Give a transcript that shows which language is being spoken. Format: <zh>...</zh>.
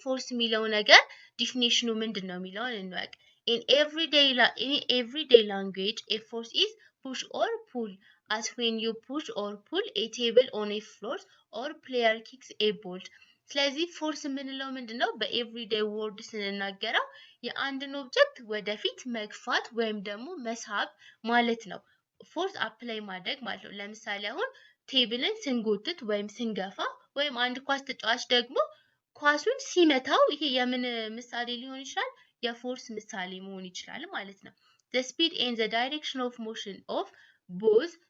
<am>ፎርስ የሚለው ነገር ዲፊኒሽኑ ምንድነው የሚለውን እንወቅ።</am> <en>In everyday language, a force is push or pull, as when you push or pull a table on a floor or player kicks a ball.</en> <am>ስለዚህ ፎርስ የምንለው ምንድነው? በኤቭሪዴይ ወርድ ስንናገረው የአንድን ኦብጀክት ወደፊት መግፋት ወይም ደግሞ መሳብ ማለት ነው። ፎርስ አፕላይ ማድረግ ማለት ነው። ለምሳሌ አሁን ቴብልን ስንጎትት ወይም ስንገፋ ወይም አንድ ኳስ ተጫዋች ደግሞ ኳሱን ሲመታው ይሄ የምን ምሳሌ ሊሆን ይችላል? የፎርስ ምሳሌ መሆን ይችላል ማለት ነው።</am> <en>The speed and the direction of motion of both</en>